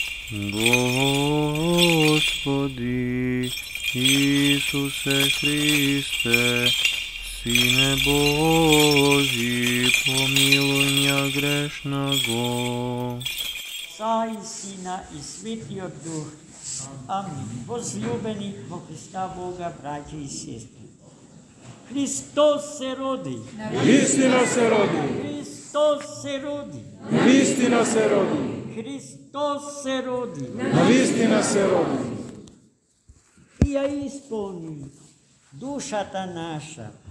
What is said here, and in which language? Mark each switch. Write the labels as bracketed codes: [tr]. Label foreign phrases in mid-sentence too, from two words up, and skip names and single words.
[ru] Господи Исусе Христе, Сине Божий, помилуй меня грешного. [mk] Отца и Сина и Святиот Дух. Амин. Возлюбени во Христа Бога, [ru] братья и сестры. [mk] Христос се роди. Вистина се роди. Христос се роди. Вистина се роди. Христос се роди. Вистина се роди. И ја исполни душата наша.